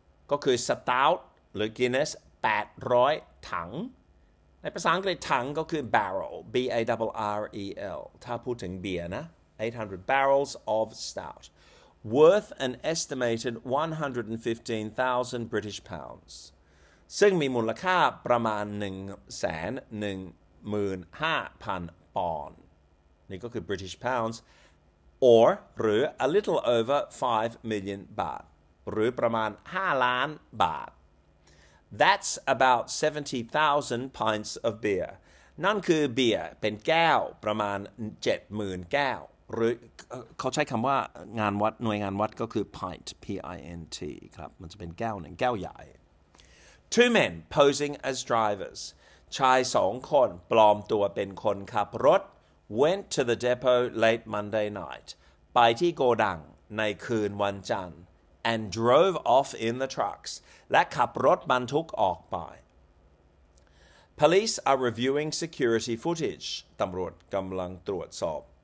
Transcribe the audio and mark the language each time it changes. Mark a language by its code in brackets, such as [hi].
[th] ก็คือ stout หรือ Guinness 800ถังในภาษาอังกฤษถังก็คือ barrel B A R R E L ถ้าพูดถึงเบียร์นะ [en] 800 barrels of stout, worth an estimated 115,000 British pounds. [th] ซึ่งมีมูลค่าประมาณ 115,000 ปอนด์นี่ก็คือ British pounds, or, หรือ [en] a little over 5 million baht, [th] หรือประมาณ5ล้านบาท. [en] That's about 70,000 pints of beer. [th] นั่นคือเบียร์เป็นแก้วประมาณ 70,000 แก้วหรือเขาใช้คำว่างานวัดหน่วยงานวัดก็คือ pint P-I-N-T ครับมันจะเป็นแก้วหนึ่งแก้วใหญ่ [en] Two men posing as drivers [th] ชายสองคนปลอมตัวเป็นคนขับรถ [en] went to the depot late Monday night [th] ไปที่โกดังในคืนวันจันทร์ [en] and drove off in the trucks [th] และขับรถบรรทุกออกไป [en] Police are reviewing security footage [th] ตำรวจกำลังตรวจสอบ